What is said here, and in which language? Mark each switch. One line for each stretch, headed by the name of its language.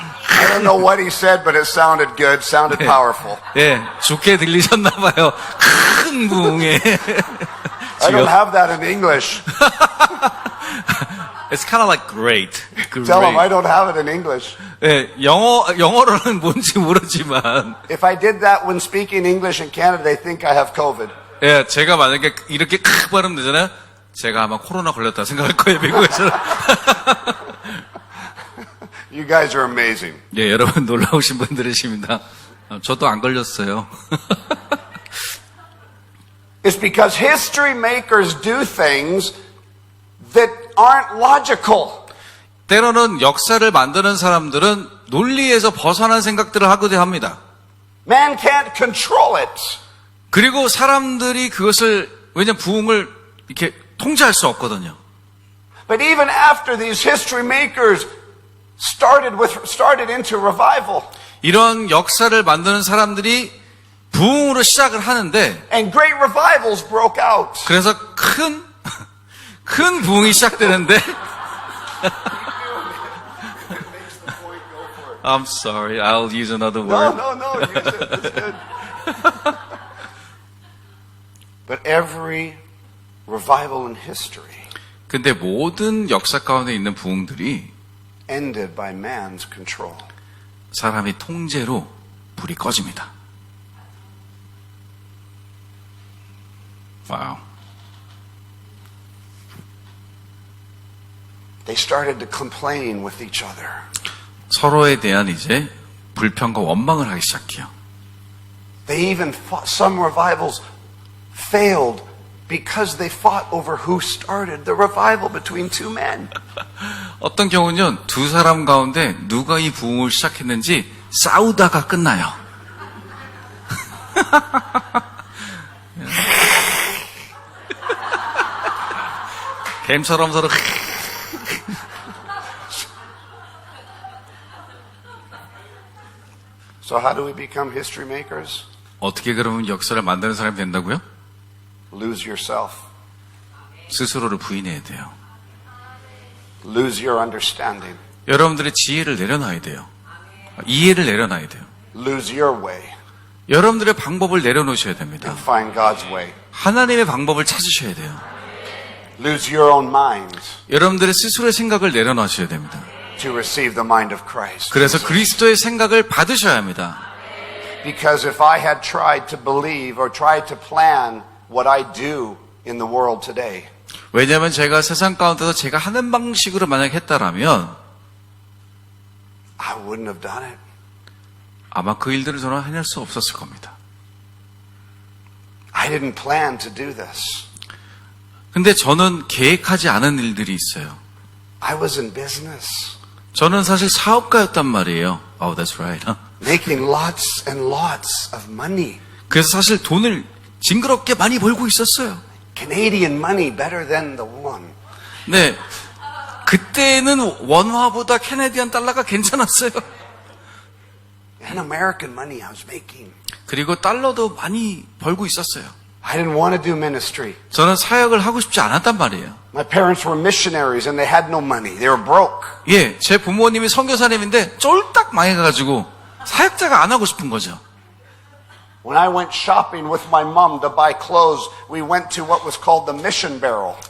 English: I don't know what he said, but it sounded good, sounded powerful.
Korean: 예, 좋게 들리셨나 봐요. 큰 부흥에.
English: I don't have that in English. It's kind of like great. Tell him I don't have it in English.
Korean: 예, 영어로는 뭔지 모르지만,
English: If I did that when speaking English in Canada, they think I have COVID.
Korean: 예, 제가 만약에 이렇게 크 발음 되잖아요. 제가 아마 코로나 걸렸다 생각할 거예요, 미국에서는.
English: You guys are amazing.
Korean: 예, 여러분 놀라우신 분들이십니다. 저도 안 걸렸어요.
English: It's because history makers do things that aren't logical.
Korean: 때로는 역사를 만드는 사람들은 논리에서 벗어난 생각들을 하기도 합니다.
English: Man can't control it.
Korean: 그리고 사람들이 그것을, 왜냐면 부흥을 이렇게 통제할 수 없거든요.
English: But even after these history makers started into revival,
Korean: 이런 역사를 만드는 사람들이 부흥으로 시작을 하는데,
English: and great revivals broke out.
Korean: 그래서 큰 부흥이 시작되는데,
English: I'm sorry, I'll use another word. No, use it. It's good. But every revival in history
Korean: 근데 모든 역사 가운데 있는 부흥들이
English: ended by man's control.
Korean: 사람의 통제로 불이 꺼집니다. 와우.
English: They started to complain with each other.
Korean: 서로에 대한 이제 불평과 원망을 하기 시작해요.
English: They even fought, some revivals failed because they fought over who started the revival between two men.
Korean: 어떤 경우는 두 사람 가운데 누가 이 부흥을 시작했는지 싸우다가 끝나요. 뱀처럼 서로
English: So how do we become history makers?
Korean: 어떻게 그러면 역사를 만드는 사람이 된다고요?
English: Lose yourself.
Korean: 스스로를 부인해야 돼요.
English: Lose your understanding.
Korean: 여러분들의 지혜를 내려놔야 돼요. 이해를 내려놔야 돼요.
English: Lose your way
Korean: 여러분들의 방법을 내려놓으셔야 됩니다.
English: and find God's way.
Korean: 하나님의 방법을 찾으셔야 돼요.
English: Lose your own mind
Korean: 여러분들의 스스로의 생각을 내려놓으셔야 됩니다.
English: to receive the mind of Christ.
Korean: 그래서 그리스도의 생각을 받으셔야 합니다.
English: Because if I had tried to believe or tried to plan what I do in the world today,
Korean: 왜냐하면 제가 세상 가운데서 제가 하는 방식으로 만약 했다라면
English: I wouldn't have done it.
Korean: 아마 그 일들을 저는 해낼 수 없었을 겁니다.
English: I didn't plan to do this.
Korean: 근데 저는 계획하지 않은 일들이 있어요.
English: I was in business,
Korean: 저는 사실 사업가였단 말이에요.
English: Oh, that's right. making lots and lots of money.
Korean: 그래서 사실 돈을 징그럽게 많이 벌고 있었어요.
English: Canadian money better than the won.
Korean: 네. 그때는 원화보다 캐네디안 달러가 괜찮았어요.
English: And American money I was making.
Korean: 그리고 달러도 많이 벌고 있었어요.
English: I didn't want to do ministry.
Korean: 저는 사역을 하고 싶지 않았단 말이에요.
English: My parents were missionaries and they had no money. They were broke.
Korean: 예, 제 부모님이 선교사님인데 쫄딱 망해가지고 사역자가 안 하고 싶은 거죠.
English: When I went shopping with my mom to buy clothes, we went to what was called the mission barrel.